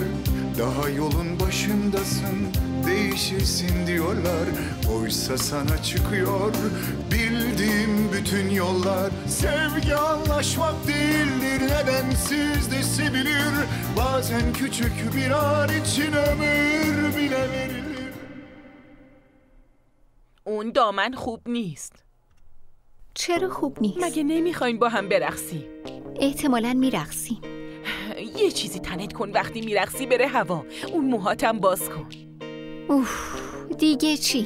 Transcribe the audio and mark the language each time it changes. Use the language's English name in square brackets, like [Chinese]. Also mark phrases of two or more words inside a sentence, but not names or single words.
[Turkish] Daha yolun başındasın, değişirsin diyorlar. Oysa sana çıkıyor bildiğim bütün yollar. Sevgi anlaşmak değildir, nedensiz de sevilir. Bazen küçük bir an için ömür bile verilir. [Persian] اون دامن خوب نیست. چرا خوب نیست؟ مگه نمیخواین با هم برقصیم؟ احتمالاً میرقصیم. یه چیزی تنت کن وقتی میرقصی بره هوا. اون موهاتم باز کن. اوف، دیگه چی؟